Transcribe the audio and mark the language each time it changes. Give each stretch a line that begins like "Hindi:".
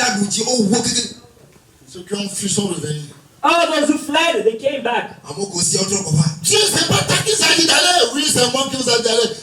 French: Ceux qui ont fui sont revenus.
English: All those who fled, they came back.
French: Dieu, c'est pas toi qui s'agit d'aller. Oui, c'est moi qui vous ai dit d'aller.